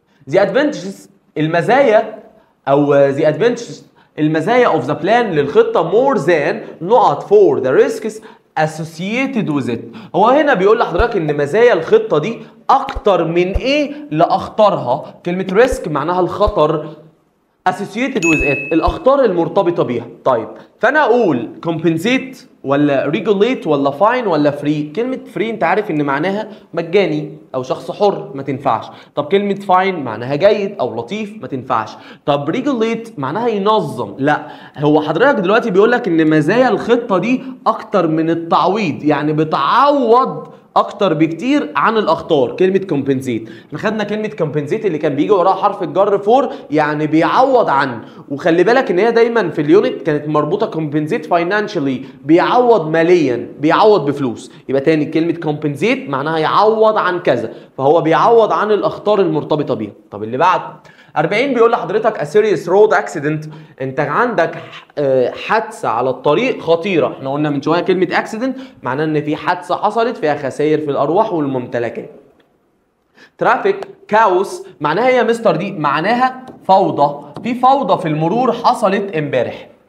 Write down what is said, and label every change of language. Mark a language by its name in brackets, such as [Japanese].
[English] the advantages المزايا او the advantages المزايا of the plan للخطة more than نقط for the risks associated with it. [Arabic] هو هنا بيقول لحضرتك ان مزايا الخطة دي اكتر من ايه لاخطارها. كلمة risk معناها الخطر، associated with it الاخطار المرتبطة بيها. طيب فانا اقول compensate ولا regulate ولا fine ولا free؟ كلمة free انت عارف ان معناها مجاني او شخص حر، ما تنفعش. طب كلمة fine معناها جيد او لطيف، ما تنفعش. طب regulate معناها ينظم، لا. هو حضرتك دلوقتي بيقول لك ان مزايا الخطة دي اكتر من التعويض، يعني بتعوض اكتر بكتير عن الاخطار. كلمه كومبنسيت احنا خدنا كلمه كومبنسيت اللي كان بيجي وراها حرف الجر فور، يعني بيعوض عن. وخلي بالك ان هي دايما في اليونت كانت مربوطه كومبنسيت فاينانشالي، بيعوض ماليا، بيعوض بفلوس. يبقى تاني كلمه كومبنسيت معناها يعوض عن كذا، فهو بيعوض عن الاخطار المرتبطه بيها. طب اللي بعد [English] 40 [Arabic] بيقول لحضرتك [English] a serious road accident. [Arabic] انت عندك حادثه على الطريق خطيره. احنا قلنا من شويه كلمه accident معناه ان في حادثه حصلت فيها خسائر في الارواح والممتلكات. ترافيك كاوس معناها يا مستر دي معناها فوضى، في فوضى في المرور حصلت امبارح.